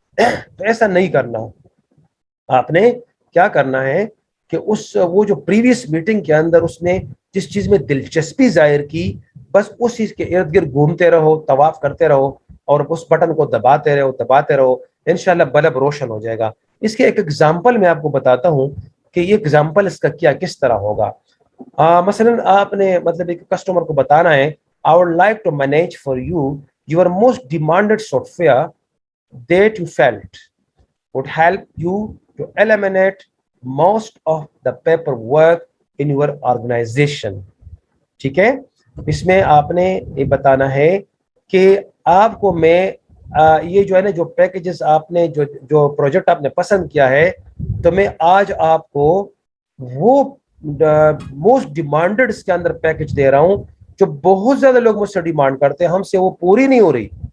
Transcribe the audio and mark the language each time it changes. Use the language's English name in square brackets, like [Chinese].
[Urdu] تو ایسا نہیں کرنا. آپ نے کیا کرنا ہے کہ وہ جو پریویس میٹنگ کے اندر اس نے جس چیز میں دلچسپی ظاہر کی, بس اس چیز کے ارد گرد گھومتے رہو, طواف کرتے رہو, اور اس بٹن کو دباتے رہو. انشاءاللہ بلب روشن ہو جائے گا. اس کے ایک ایگزامپل میں آپ کو بتاتا ہوں کہ یہ ایگزامپل اس کا کس طرح ہوگا. مثلا آپ نے مطلب ایک کسٹمر کو بتانا ہے, [English] I would like to manage for you your most demanded software that you felt would help you to eliminate most of the paperwork in your organization. [Urdu] ٹھیک ہے, اس میں آپ نے یہ بتانا ہے کہ آپ کو میں یہ جو ہے نا جو پیکیجز آپ نے جو پروجیکٹ آپ نے پسند کیا ہے, تو میں آج آپ کو وہ موسٹ ڈیمانڈڈ اس کے اندر پیکیج دے رہا ہوں جو بہت زیادہ لوگ مجھ سے ڈیمانڈ کرتے ہیں, ہم سے وہ پوری نہیں ہو رہی.